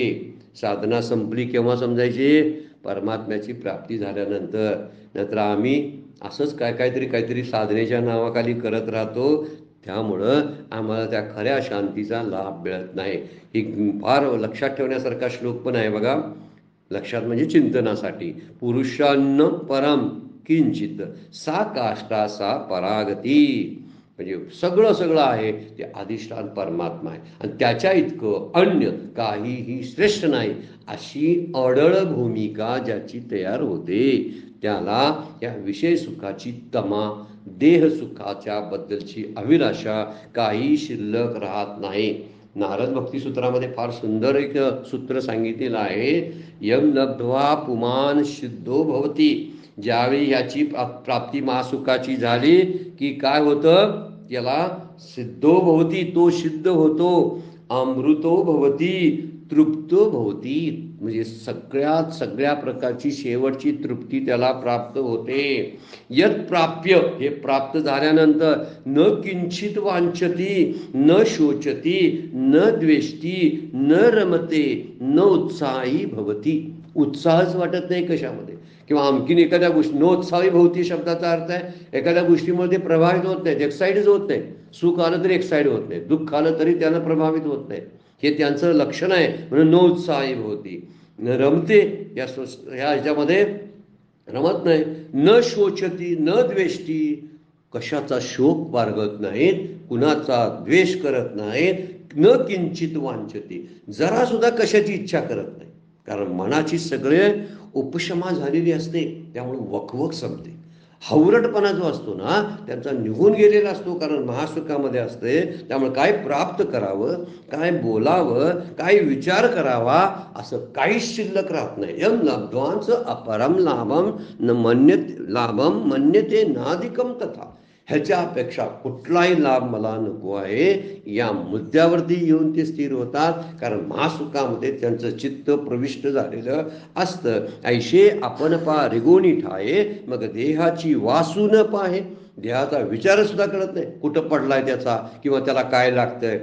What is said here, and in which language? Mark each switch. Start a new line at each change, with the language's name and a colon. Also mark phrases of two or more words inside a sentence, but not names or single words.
Marathi: साधना संपली केव्हा समजायची? परमात्म्याची प्राप्ती झाल्यानंतर. नंतर आम्ही असंच काहीतरी साधनेच्या नावाखाली करत राहतो. त्यामुळं आम्हाला त्या खऱ्या शांतीचा लाभ मिळत नाही. ही फार लक्षात ठेवण्यासारखा श्लोक पण आहे बघा. लक्षात म्हणजे चिंतनासाठी.
Sanskrit: पुरुषान्न परम किंचित सा काष्टा सा परागती.
Marathi: म्हणजे सगळं आहे ते अधिष्ठान परमात्मा आहे, आणि त्याच्या इतकं अन्य काहीही श्रेष्ठ नाही. अशी अडळ भूमिका ज्याची तयार होते त्याला या विषय सुखाची तमा, देह सुखाच्या बद्दलची अभिलाषा काही शिल्लक राहत नाही. नारद भक्तिसूत्रामध्ये फार सुंदर एक सूत्र सांगितलेलं आहे.
Sanskrit: यम लब्ध्वा पुमान सिद्धो भवती.
Marathi: ज्यावेळी ह्याची प्राप्ती महासुखाची झाली की काय होतं? त्याला
Sanskrit: सिद्धो भवती,
Marathi: तो सिद्ध होतो.
Sanskrit: अमृतो भवती, तृप्तो भवती.
Marathi: म्हणजे सगळ्या प्रकारची शेवटची तृप्ती त्याला प्राप्त होते.
Sanskrit: यत प्राप्य,
Marathi: हे प्राप्त झाल्यानंतर
Sanskrit: न किंचित वांछती, न शोचती, न द्वेष्टी, न रमते, न उत्साही भवती.
Marathi: उत्साहच वाटत नाही कशामध्ये. किंवा आणखीन एखाद्या गोष्टी,
Sanskrit: नोत्साही भोवती
Marathi: शब्दाचा अर्थ आहे एखाद्या गोष्टीमध्ये प्रभावित होत नाहीत, एक्साइटच होत नाही. सुख आलं तरी एक्साइट होत नाही, दुःख आलं तरी त्यांना प्रभावित होत नाही. हे त्यांचं लक्षण आहे. म्हणून
Sanskrit: नोत्साही भोवती न रमते,
Marathi: ह्या ह्याच्यामध्ये रमत नाही.
Sanskrit: न शोचती न द्वेष्टी,
Marathi: कशाचा शोक बाळगत नाहीत, कुणाचा द्वेष करत नाहीत.
Sanskrit: न किंचित वांछती,
Marathi: जरा सुद्धा कशाची इच्छा करत नाही. कारण मनाची सगळे उपशमा झालेली असते, त्यामुळे वकवक संपते. हावरटपणा जो असतो ना त्यांचा निघून गेलेला असतो, कारण महासुखामध्ये असते. त्यामुळे काय प्राप्त करावं, काय बोलावं, काय विचार करावा असं काहीच शिल्लक राहत नाही.
Sanskrit: यम लब्ध्वांच अपरम लाभम न लाभम मन्यते नाधिकम तथा,
Marathi: ह्याच्यापेक्षा कुठलाही लाभ मला नको आहे, या मुद्द्यावरती येऊन ते स्थिर होतात. कारण महासुखामध्ये त्यांचं चित्त प्रविष्ट झालेलं असतं. ऐशे आपण पा रिगोनी ठाये, मग देहाची वासू न पाहे. देहाचा विचार सुद्धा करत नाही कुठं पडलाय त्याचा, किंवा त्याला काय लागतंय.